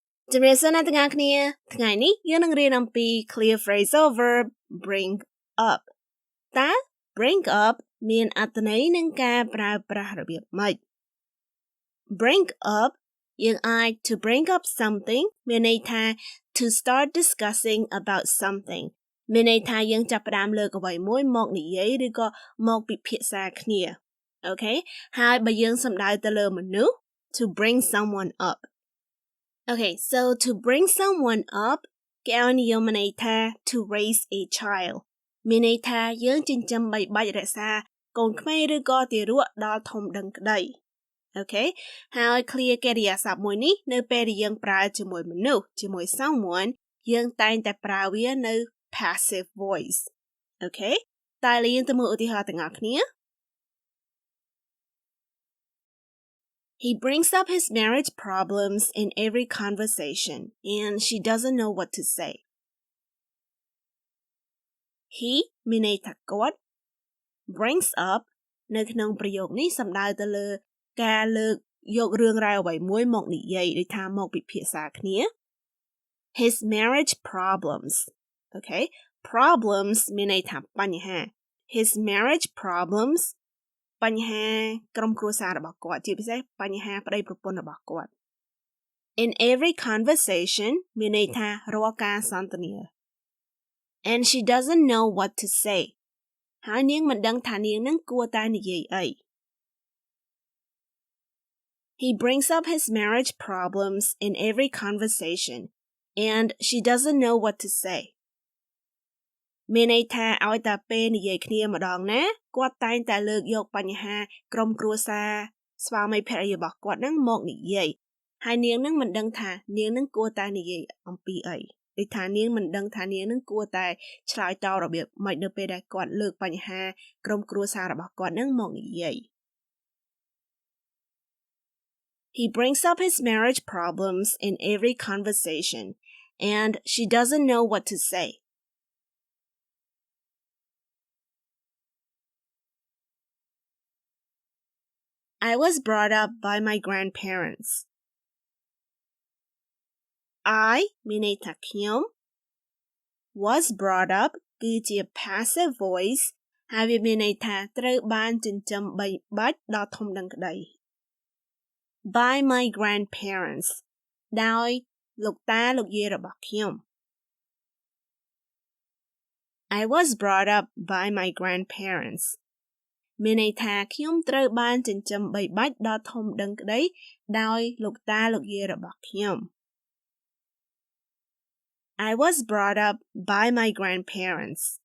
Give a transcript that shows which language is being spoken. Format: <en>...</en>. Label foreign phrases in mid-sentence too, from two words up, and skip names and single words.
<km>ជំរាបសួរអ្នកទាំងអស់គ្នាថ្ងៃនេះយើងនឹងរៀនអំពី</km> <en>clear phrasal verb bring up</en> <km>តើ</km> <en>bring up</en> <km>មានអត្ថន័យនឹងការប្រើប្រាស់របៀបម៉េច</km> <en>bring up</en> <km>យើងអាច</km> <en>to bring up something</en> <km>មានន័យថា</km> <en>to start discussing about something</en> <km>មានន័យថាយើងចាប់ផ្ដើមលើកអ្វីមួយមកនិយាយឬក៏មកពិភាក្សាគ្នាអូខេហើយបើយើងសំដៅ ទៅលើមនុស្ស</km> <en>to bring someone up Okay, so to bring someone up</en> <km>គេឲ្យនិយមន័យថា</km> <en>to raise a child</en> <km>មានន័យ ថាយើងចិញ្ចឹមបីបាច់រក្សាកូនក្មេងឬក៏ទារកដល់ធំដឹងក្តីអូខេហើយ clear កិរិយាសព្ទមួយនេះនៅពេលដែលយើងប្រើជាមួយមនុស្សជាមួយ someone យើងតែងតែប្រើវានៅ</km> <en>passive voice</en> <km>អូខេតើយើងទៅមើលឧទាហរណ៍ទាំងអស់គ្នា</km> <en>He brings up his marriage problems in every conversation, and she doesn't know what to say.</en> <km>He មានន័យថាគាត់</km> <en>brings up</en> <km>នៅក្នុងប្រយោគនេះសំដៅទៅលើការលើកយករឿងរ៉ាវអ្វីមួយមកនិយាយដូចថាមកពិភាក្សាគ្នា</km> <en>His marriage problems. Okay, problems</en> <km>មានន័យថាបញ្ហា</km> <en>His marriage problems</en> <km>បញ្ហាក្រុមគ្រួសាររបស់គាត់ជាពិសេសបញ្ហាប្តីប្រពន្ធរបស់គាត់</km> <en>In every conversation</en> <km>មានន័យថារាល់ការសន្ទនា</km> <en>And she doesn't know what to say</en> <km>ហើយនាងមិនដឹងថានាងនឹងគួរតែនិយាយអី</km> <en>He brings up his marriage problems in every conversation and she doesn't know what to say</en> <km>មានន័យថាឲ្យតែពេលនិយាយគ្នាម្ដងណា គាត់តែងតែលើកយកបញ្ហាក្រុមគ្រួសារស្វាមីភរិយារបស់គាត់នឹងមកនិយាយហើយនាងនឹងមិនដឹងថានាងនឹងគួរតែនិយាយអំពីអីដូចថានាងមិនដឹងថានាងនឹងគួរតែឆ្លើយតបរបៀបម៉េចនៅពេលដែលគាត់លើកបញ្ហាក្រុមគ្រួសាររបស់គាត់នឹងមកនិយាយ</km> <en>He brings up his marriage problems in every conversation and she doesn't know what to say I was brought up by my grandparents.</en> <km>I មានន័យថាខ្ញុំ</km> <en>was brought up</en> <km>គឺជា</km> <en>passive voice</en> <km>ហើយវាមានន័យថាត្រូវបានចិញ្ចឹមបីបាច់ដល់ធំដឹងក្តី</km> <en>by my grandparents</en> <km>ដោយលោកតាលោកយាយរបស់ខ្ញុំ</km> <en>I was brought up by my grandparents</en> <km>មានន័យថាខ្ញុំត្រូវបានចិញ្ចឹមបីបាច់ដល់ធំដឹងក្តីដោយលោកតាលោកយាយរបស់ខ្ញុំ</km> <en>I was brought up by my grandparents.</en>